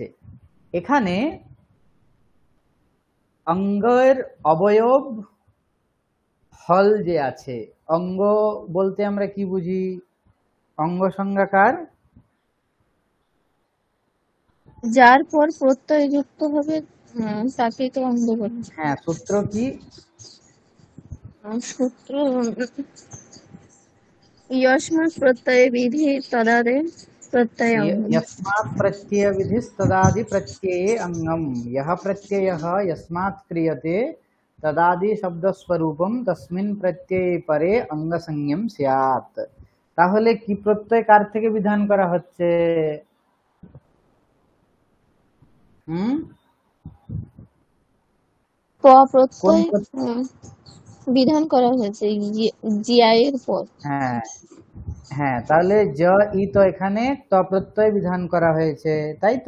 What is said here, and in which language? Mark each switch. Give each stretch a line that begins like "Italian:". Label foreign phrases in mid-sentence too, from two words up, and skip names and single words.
Bangla: এখানে অঙ্গের অবয়ব হল যে আছে, অঙ্গ বলতে আমরা কি বুঝি? অঙ্গ সংজ্ঞাকার যার পর প্রত্যয় যুক্ত হবে তাকেই তো অঙ্গ বলে। হ্যাঁ, সূত্র কি?
Sanskrit: সূত্র यस्मात् प्रत्यय विधि तदादे प्रत्यय अङ्गम्। यस्मात् प्रत्यय विधिस्तदादि प्रत्यये अङ्गम्। यः प्रत्ययः यस्मात् क्रियते तदादि शब्दस्वरूपं तस्मिन् प्रत्यये परे अंगसंज्ञं स्यात्।
Bangla: তাহলে কি প্রত্যয় কার থেকে বিধান করা হচ্ছে? ক প্রত্যয় বিধান করা হয়েছে জিআই এর পর। হ্যাঁ হ্যাঁ, তাহলে জ ই তো এখানে ত প্রত্যয় বিধান করা হয়েছে, তাই তো?